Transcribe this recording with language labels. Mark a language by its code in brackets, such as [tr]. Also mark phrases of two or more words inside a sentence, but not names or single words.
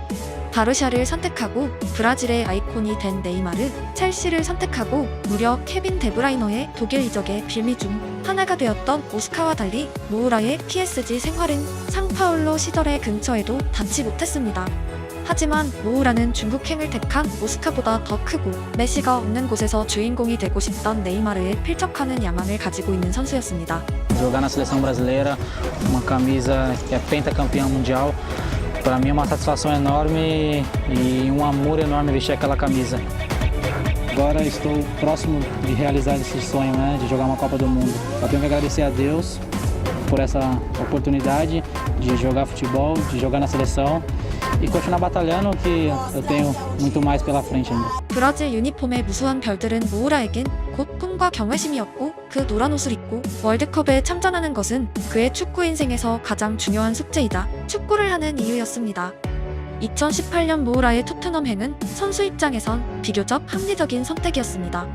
[ko] 바르샤를 선택하고 브라질의 아이콘이 된 네이마르, 첼시를 선택하고 무려 케빈 데브라이너의 독일 이적의 빌미 중 하나가 되었던 오스카와 달리 무우라의 PSG 생활은 상파울로 시절의 근처에도 닿지 못했습니다. 하지만 무우라는 중국행을 택한 오스카보다 더 크고 메시가 없는 곳에서 주인공이 되고 싶던 네이마르의 필적하는 야망을 가지고 있는 선수였습니다. [pt] Jogar na seleção brasileira, uma camisa que é pentacampeã mundial, para mim é uma satisfação enorme e um amor enorme vestir aquela camisa. Agora estou próximo de realizar esse sonho, né, de jogar uma Copa do Mundo. Eu tenho que agradecer a Deus por essa oportunidade de jogar futebol, de jogar na seleção. E continuar batalhando que eu tenho muito mais pela frente ainda. [ko] 브라질 유니폼의 무수한 별들은 무우라에겐 곧 꿈과 경외심이었고 그 노란 옷을 입고 월드컵에 참전하는 것은 그의 축구 인생에서 가장 중요한 숙제이자 축구를 하는 이유였습니다. 2018년 무우라의 토트넘행은 선수 입장에선 비교적 합리적인 선택이었습니다.